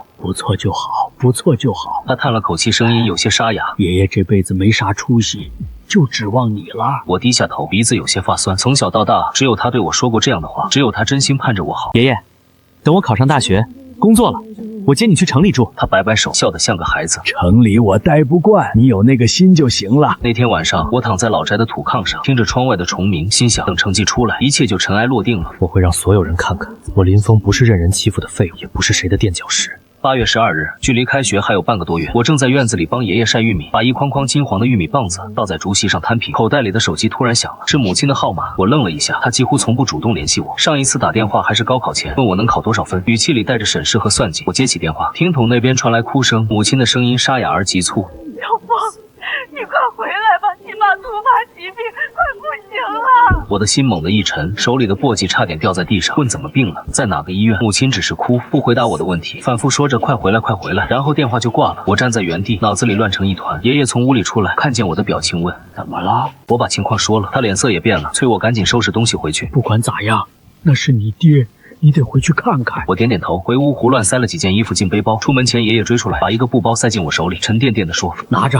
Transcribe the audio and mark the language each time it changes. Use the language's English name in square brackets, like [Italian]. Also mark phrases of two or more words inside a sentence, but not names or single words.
[Chinese] 不錯就好，不錯就好。他嘆了口氣，聲音有些沙啞，爺爺這輩子沒啥出息，就指望你了。我低下頭，鼻子有些發酸。從小到大，只有他對我說過這樣的話，只有他真心盼着我好。爺爺，等我考上大學，工作了，我接你去城裡住。他擺擺手，笑得像個孩子。城裡我待不慣，你有那個心就行了。那天晚上，我躺在老宅的土炕上，聽着窗外的蟲鳴，心想等成績出來，一切就塵埃落定了。我會讓所有人看看，我林峰不是任人欺負的廢物，也不是誰的墊腳石。 8月12日，距離開學還有半個多月，我正在院子裡幫爺爺曬玉米，把一筐筐金黃的玉米棒子倒在竹席上攤平。口袋裡的手機突然響了，是母親的號碼。我愣了一下，她幾乎從不主動聯繫我，上一次打電話還是高考前，問我能考多少分，語氣裡帶着審視和算計。我接起電話，聽筒那邊傳來哭聲，母親的聲音沙啞而急促，小峰，你快回來吧，你媽突發疾病，快不行了。我的心猛地一沉，手裡的簸箕差點掉在地上。問怎麼病了，在哪個醫院？母親只是哭，不回答我的問題，反覆說着快回來快回來，然後電話就掛了。我站在原地，腦子裡亂成一團。爺爺從屋裡出來，看見我的表情問怎麼了。我把情況說了，他臉色也變了，催我趕緊收拾東西回去。不管咋樣，那是你爹，你得回去看看。我點點頭，回屋胡亂塞了幾件衣服進背包。出門前爺爺追出來，把一個布包塞進我手裡，沉甸甸地說拿着，